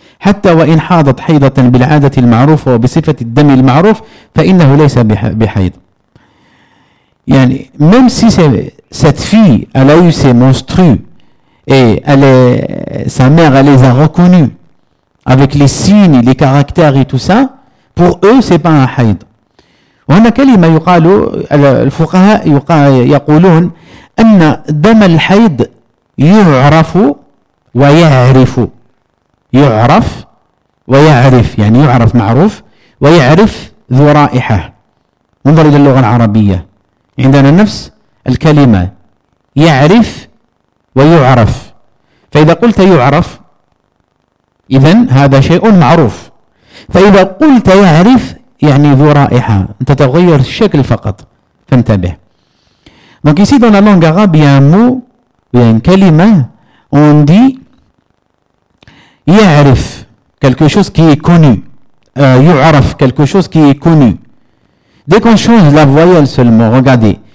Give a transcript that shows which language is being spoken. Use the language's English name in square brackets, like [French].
[Arabic] حتى وإن حاضت حيضة بالعادة المعروفة وبصفة الدم المعروف فإنه ليس بحيض. [French] يعني même si cette fille elle a eu ses menstrues et sa mère elle les a reconnues avec les signes, les caractères et tout ça, pour eux c'est pas un حيض. [Arabic] وهنا كلمة يقال الفقهاء يقولون أن دم الحيض يعرف ويعرف يعرف ويعرف يعني يعرف معروف ويعرف ذو رائحة. انظر إلى اللغة العربية عندنا نفس الكلمة يعرف ويعرف. فإذا قلت يعرف إذن هذا شيء معروف. فإذا قلت يعرف يعني ذو رائحة. أنت تغير الشكل فقط. فانتبه. [French] Donc ici dans la langue arabe il y a un mot, il y a une kalima, on dit يعرف, quelque chose qui est connu. يعرف, quelque chose qui est connu. Dès qu'on change la voyelle seulement, regardez.